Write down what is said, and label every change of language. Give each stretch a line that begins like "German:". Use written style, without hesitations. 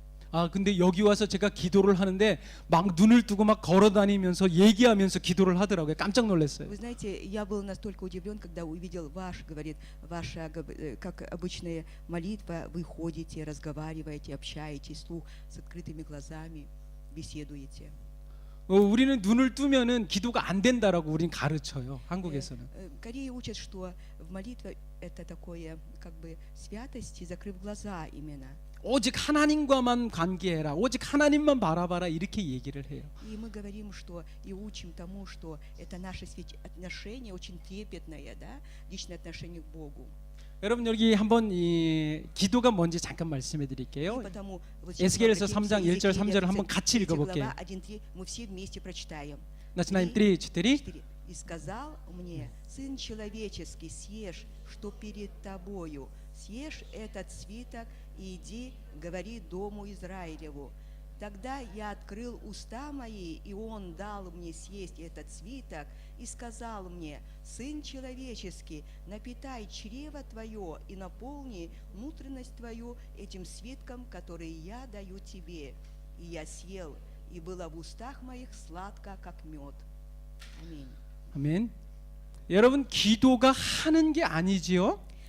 Korean: 아 근데 여기 와서 제가 기도를 하는데 막 눈을 뜨고 막 걸어다니면서 얘기하면서 기도를 하더라고요. 깜짝 놀랐어요.
Russian: Вы знаете, я был настолько удивлен, когда увидел говорит, ваша, как обычная молитва, вы ходите, разговариваете, общаетесь, вслух, с открытыми глазами, беседуете.
Korean: 우리는 눈을 뜨면은 기도가 안 된다라고 우리는 가르쳐요. 한국에서는.
Russian: Корея учат, что в молитве это такое, как бы святости, закрыв глаза именно.
Korean: 오직 하나님과만 관계해라. 오직 하나님만 바라봐라. 이렇게 얘기를 해요.
Russian: И мы говорим, что и учим тому, что это наше отношение очень трепетное, да, личное отношение к Богу.
Korean: 여러분 여기 한번 이 기도가 뭔지 잠깐 말씀해 드릴게요. 에스겔에서 3장 1절 3절을 한번 같이 읽어볼게요.
Russian: Мы все вместе прочитаем. начинаем 3, 4. И сказал мне: сын человеческий, съешь, что перед тобою, съешь этот свиток и иди, говори дому Израилеву. Тогда я открыл уста мои, и он дал мне съесть этот свиток, и сказал мне: сын человеческий, напитай чрево твое и наполни внутренность твою этим свитком, который я даю тебе. И я съел, и было в устах моих сладко, как мед.
Korean: 아멘. 아멘. 여러분 기도가 하는 게 아니지요.